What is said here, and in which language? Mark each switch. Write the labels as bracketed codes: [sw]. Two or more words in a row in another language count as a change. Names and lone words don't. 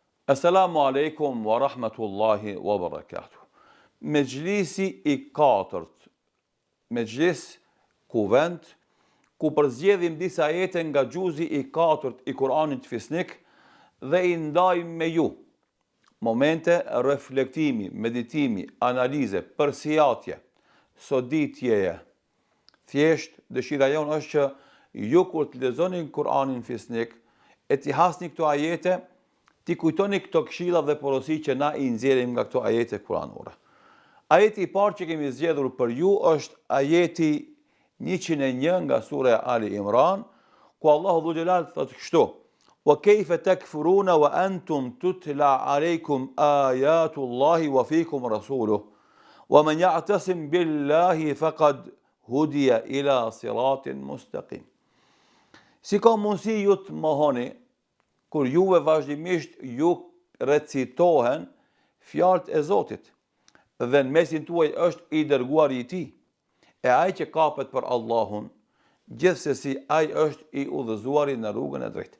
[ar] السلام عليكم ورحمة الله وبركاته. [sq] Mejlisi i katërt, mejlis kuvent, ku përzgjedhim disa ajete nga gjuzi i katërt i Kur'anit fisnik dhe i ndajmë me ju. Momente reflektimi, meditimi, analize, përsijatje, soditjeje. Thjesht, dëshira jonë është që ju kur të lexoni Kur'anin fisnik, e t'i hasni këto ajete, ti kujtoni këto këshilla dhe porosi që na i nxjerrim nga këto ajete kuranore. Ajeti i parë që kemi zgjedhur për ju është ajeti 101 nga sura Ali Imran, ku Allahu Dhu Gjelal thotë kështu: [ar] "وكيف تكفرون وأنتم تتلى عليكم آيات الله وفيكم رسوله ومن يعتصم بالله فقد هدي إلى صراط مستقيم." [sq] Si ka mundësi ju të mohoni kur juve vazhdimisht ju recitohen fjalët e Zotit dhe në mesin tuaj është i dërguari i tij, e ai që kapet për Allahun, gjithsesi ai është i udhëzuari në rrugën e drejtë.